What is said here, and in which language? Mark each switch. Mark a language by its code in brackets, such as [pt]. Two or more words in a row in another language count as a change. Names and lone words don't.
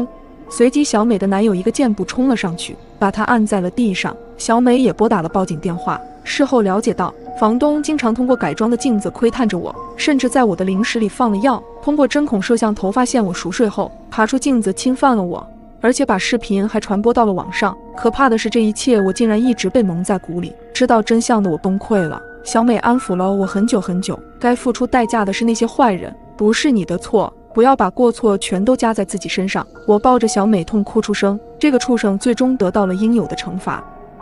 [zh] 隨即小美的男友一個箭步衝了上去，把她按在了地上。小美也撥打了報警電話。事後了解到，房東經常通過改裝的鏡子窺探着我，甚至在我的零食裡放了藥，通過針孔攝像頭發現我熟睡後爬出鏡子侵犯了我，而且把視頻還傳播到了網上。可怕的是，這一切我竟然一直被蒙在鼓裡。知道真相的我崩溃了。小美安撫了我很久很久，該付出代價的是那些壞人，不是你的錯，不要把過錯全都加在自己身上。我抱着小美痛哭出聲，這個畜生最終得到了應有的懲罰。